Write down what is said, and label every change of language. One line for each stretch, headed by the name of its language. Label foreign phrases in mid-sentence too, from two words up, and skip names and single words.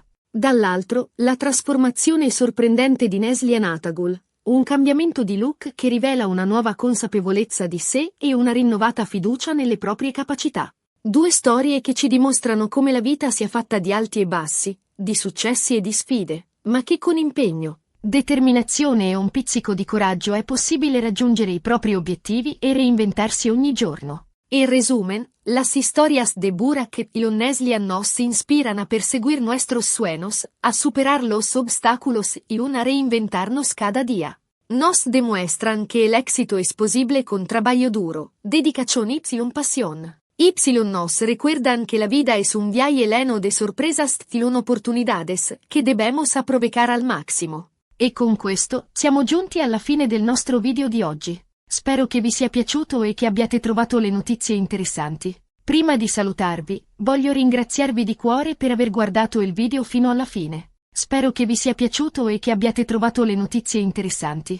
Italian: Dall'altro, la trasformazione sorprendente di Neslian Atagul, un cambiamento di look che rivela una nuova consapevolezza di sé e una rinnovata fiducia nelle proprie capacità. Due storie che ci dimostrano come la vita sia fatta di alti e bassi, di successi e di sfide, ma che con impegno, determinazione e un pizzico di coraggio è possibile raggiungere i propri obiettivi e reinventarsi ogni giorno.
Spanish: En resumen, las historias de Burak y Neslian nos inspiran a perseguir nuestros sueños, a superar los obstáculos y a reinventarnos cada día. Nos demuestran que el éxito es posible con trabajo duro, dedicación y pasión. Nos recuerdan que la vida es un viaje lleno de sorpresas y oportunidades que debemos aprovechar al máximo.
Italian: E con questo siamo giunti alla fine del nostro video di oggi. Spero che vi sia piaciuto e che abbiate trovato le notizie interessanti. Prima di salutarvi, voglio ringraziarvi di cuore per aver guardato il video fino alla fine. Spero che vi sia piaciuto e che abbiate trovato le notizie interessanti.